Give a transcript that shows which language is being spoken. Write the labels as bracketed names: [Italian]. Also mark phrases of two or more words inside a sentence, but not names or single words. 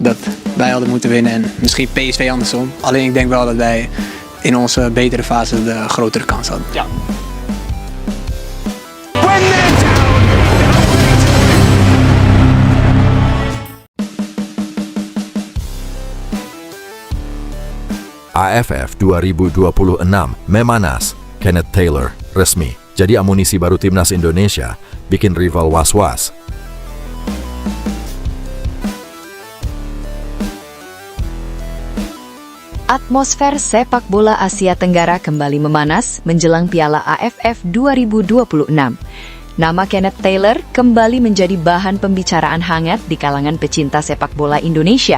[Dutch] dat wij hadden moeten winnen en misschien PSV andersom. Alleen ik denk wel dat wij in onze betere fase de grotere kans hadden. Ja. [Indonesian] AFF 2026 memanas, Kenneth Taylor resmi jadi amunisi baru timnas Indonesia, bikin rival was-was. Atmosfer sepak bola Asia Tenggara kembali memanas menjelang Piala AFF 2026. Nama Kenneth Taylor kembali menjadi bahan pembicaraan hangat di kalangan pecinta sepak bola Indonesia.